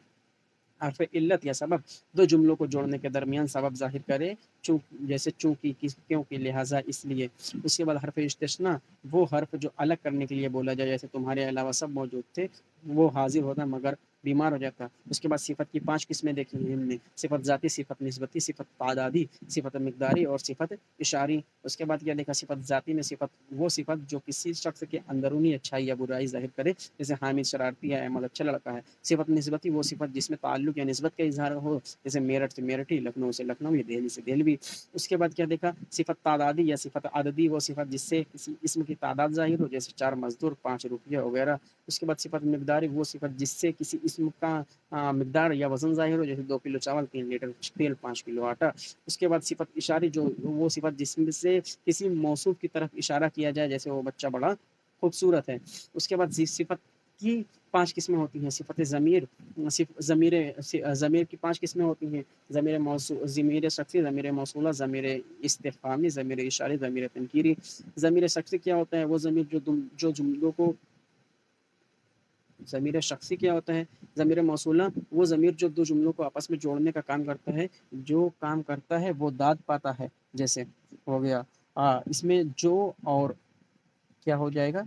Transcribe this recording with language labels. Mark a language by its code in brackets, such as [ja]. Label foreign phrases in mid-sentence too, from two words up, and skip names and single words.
[ur] حرف علت یا سبب دو جملوں کو جوڑنے کے درمیان سبب ظاہر کرے، جیسے چونکہ، کیونکہ، لہٰذا، اس لیے۔ اس کے بعد حرف استثناء وہ حرف جو الگ کرنے کے لیے بولا جائے، جیسے تمہارے علاوہ سب موجود تھے، وہ حاضر ہوتا مگر بیمار ہو جاتا۔ اس کے بعد صفت کی 5 قسمیں دیکھی ہیں ہم نے: صفت ذاتی، صفت نسبتی، صفت تعدادی، صفت مقداری اور صفت اشاری۔ اس کے بعد کیا دیکھا؟ صفت ذاتی میں وہ صفت جو کسی شخص کے اندرونی اچھائی یا برائی ظاہر کرے، جیسے حامد شرارتی ہے، احمد اچھا لڑکا ہے۔ صفت نسبتی وہ صفت جس میں تعلق یا نسبت کا اظہار ہو، جیسے میرٹھ سے میرٹھی، لکھنؤ سے لکھنؤ، یا دہلی سے دہلوی۔ اس کے بعد کیا دیکھا؟ صفت تعدادی یا صفت عددی وہ صفت جس سے کسی اسم کی تعداد ظاہر ہو، جیسے 4 مزدور، 5 روپیہ وغیرہ۔ اس کے بعد صفت مقداری وہ صفت جس سے کسی اسم کا مقدار یا وزن ظاہر ہو، جیسے 2 کلو چاول، 3 لیٹر تیل، 5 کلو آٹا۔ اس کے بعد صفت اشاری جو وہ صفت جس سے کسی موصوف کی طرف اشارہ کیا جائے، جیسے وہ بچہ بڑا خوبصورت ہے۔ اس کے بعد صفت کی 5 قسمیں ہوتی ہیں: صفت ضمیر، ضمیر کی 5 قسمیں ہوتی ہیں: ضمیر شخصی، ضمیر موصولہ، ضمیر استفہامی، ضمیر اشاری، ضمیر تنکیری۔ ضمیر شخصی کیا ہوتا ہے؟ وہ ضمیر جو جملوں کو ضمیر شخصی کیا ہوتا ہے؟ ضمیر موصولہ وہ ضمیر جو دو جملوں کو آپس میں جوڑنے کا کام کرتا ہے، جو کام کرتا ہے وہ داد پاتا ہے، جیسے ہو گیا اس میں جو اور کیا ہو جائے گا؟